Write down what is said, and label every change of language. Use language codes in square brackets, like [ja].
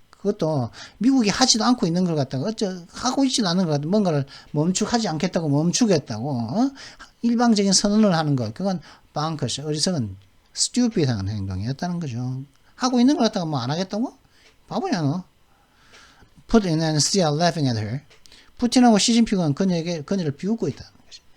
[ko] 그것도 미국이 하지도 않고 있는 걸 갖다가 하고 있지도 않은 걸 갖다가 뭔가를 멈추지 않겠다고 멈추겠다고 일방적인 선언을 하는 거. 그건 bonkers. 어리석은 stupid한 행동이었다는 거죠. 하고 있는 걸 갖다가 뭐 안 하겠다고? 바보냐 너. [en] Putin and Xi are laughing at her. [ko] 푸틴하고 시진핑은 그녀를 비웃고 있다는 거지.